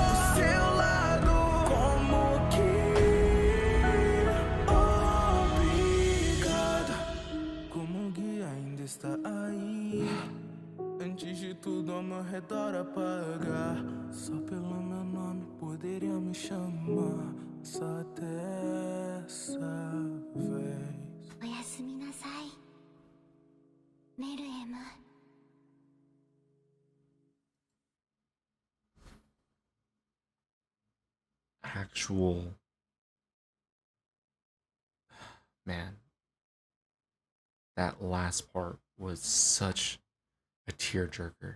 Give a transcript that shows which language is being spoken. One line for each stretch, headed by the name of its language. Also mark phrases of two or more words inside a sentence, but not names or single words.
Portuguese: Do seu lado, como que obrigado. Como o guia ainda está aí. Antes de tudo ao meu redor apagar. Só pelo meu nome poderia me chamar. Só dessa vez.
Japanese: おやすみなさい、メルエム。
English: Actual man, that last part was such a tearjerker.